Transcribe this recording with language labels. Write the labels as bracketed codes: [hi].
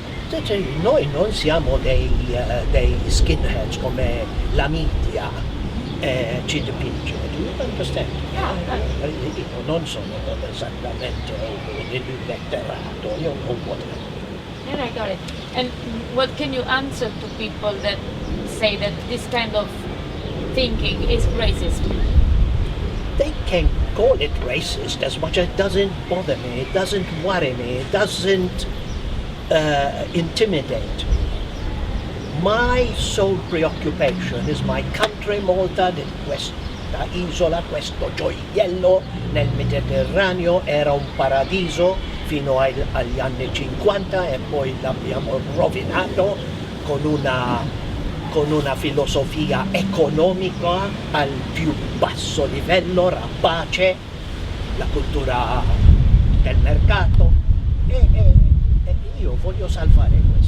[it] Cioè, noi non siamo dei skinheads come la media ci dipinge. [en] Do you understand? [it] Io non sono esattamente un illetterato, io non potrei. [en] Yeah, I got it. And what can you answer to people that say that this kind of thinking is racist? They can call it racist as much as it doesn't bother me, it doesn't worry me, it doesn't intimidate me. My sole preoccupation is my country, Malta, [it] di questa isola, questo gioiello nel Mediterraneo, era un paradiso fino agli anni 50 e poi l'abbiamo rovinato con una filosofia economica al più basso livello, rapace, la cultura del mercato e io voglio salvare